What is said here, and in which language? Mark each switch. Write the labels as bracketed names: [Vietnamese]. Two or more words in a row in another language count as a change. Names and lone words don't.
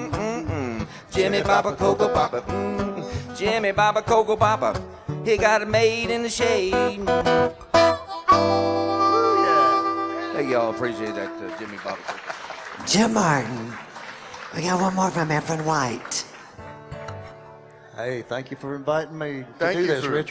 [English] Jimmy Papa, Coco Papa, Jimmy Papa, Coco Papa, he got it made in the shade. Hey, y'all appreciate that, Jimmy Papa. Jim Martin. We got one more from Efren White. Hey, thank you for inviting me to do this, Richard.